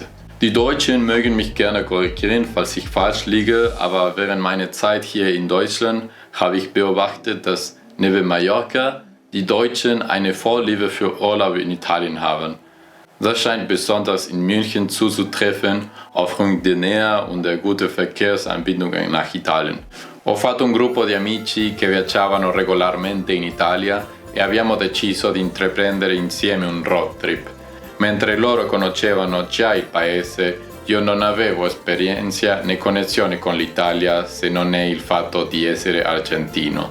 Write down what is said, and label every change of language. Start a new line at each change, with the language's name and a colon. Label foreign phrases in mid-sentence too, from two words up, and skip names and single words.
German: Die Deutschen mögen mich gerne korrigieren, falls ich falsch liege, aber während meiner Zeit hier in Deutschland habe ich beobachtet, dass neben Mallorca die Deutschen eine Vorliebe für Urlaub in Italien haben. Das scheint besonders in München zuzutreffen, aufgrund der Nähe und der guten Verkehrsanbindungen nach Italien.
Italian: Ho fatto un gruppo di amici che viaggiavano regolarmente in Italia e abbiamo deciso di intraprendere insieme un
English: road trip.
Italian: Mentre loro conoscevano già il paese, io non avevo esperienza né connessione con l'Italia se non è il fatto di essere argentino.